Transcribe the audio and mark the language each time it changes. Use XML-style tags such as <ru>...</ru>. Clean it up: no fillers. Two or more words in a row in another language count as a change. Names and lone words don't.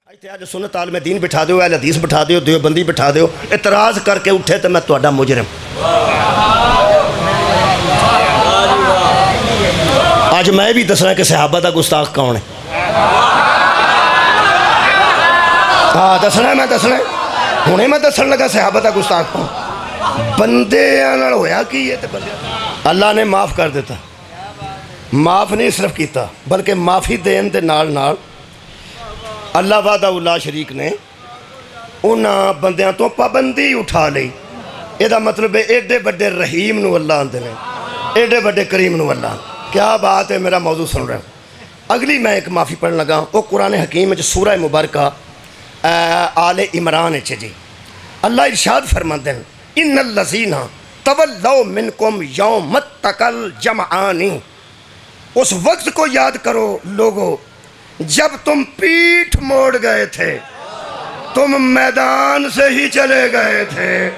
<pa>اج سنت عالم دین بٹھا دیو، اہل حدیث بٹھا دیو، دیوبندی بٹھا دیو، اعتراض کر کے اٹھے تو میں تہاڈا مجرم۔ آج میں بھی دسنا کہ صحابہ دا گستاخ کون ہے۔ ہاں دسنا میں ہنے میں دسن لگا صحابہ دا گستاخ کون۔ بندے نال ہویا کی ہے تے بندے اللہ نے معاف کر دیتا، معاف نہیں صرف کیتا بلکہ معافی دین دے نال نال اللہ وحدہ لا شریک نے انہاں بندیاں تو پابندی اٹھا لئی۔ یہ دا مطلب ہے ایڈے بڑے رحیم نو اللہ آندے نے، ایڈے بڑے کریم نو اللہ۔</pa> <ur>کیا بات ہے، میرا موضوع سن رہے ہیں۔</ur> <pa>اگلی میں ایک معافی پڑھن لگا،</pa> <ur>وہ قرآن حکیم سورہ مبارکہ آل عمران جی اللہ ارشاد فرماتے ہیں</ur> <ar>ان الذین تولوا منکم یوم التقى الجمعان،</ar> <ur>اس وقت کو یاد کرو لوگو جب تم پیٹھ موڑ گئے تھے، تم میدان سے ہی چلے گئے تھے۔</ur>